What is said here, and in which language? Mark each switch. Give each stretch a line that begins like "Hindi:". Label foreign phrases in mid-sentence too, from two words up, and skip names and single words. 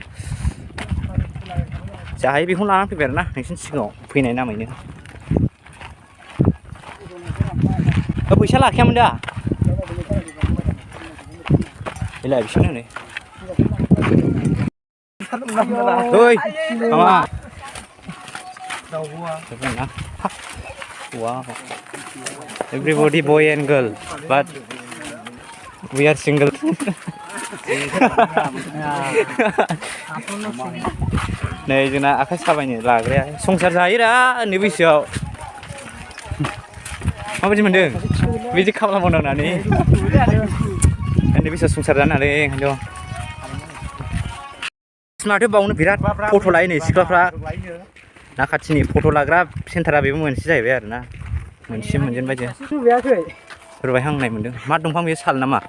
Bodo: जाहाय बेखौनो लानानै फैबाय आरोना नोंसिनि सिगाङाव फैनाय नामैनो फैसा लाखायामोन दा बेलाय बिसोरनो नै ओइ मामा
English: wow everybody boy and girl but we are single
Bodo: नै जोंना आखाइ साबायनो लाग्राया संसार जायोरा उन्दै बैसोआव माबायदि मोनदों बिदि खामानि मावनानै उन्दै बैसोआव संसार जानो हालै ओंखायनोथ' माथो बावनो बिराद फट' लायो नै सिख्लाफ्रा नाखाथिनि फट' लाग्रा सेन्टारा बेबो मोनसे जाहैबाय आरोना मोनसे मोनजेनबाय रुबायहांनाय मोनदों मा दंफां बेयो साल नामा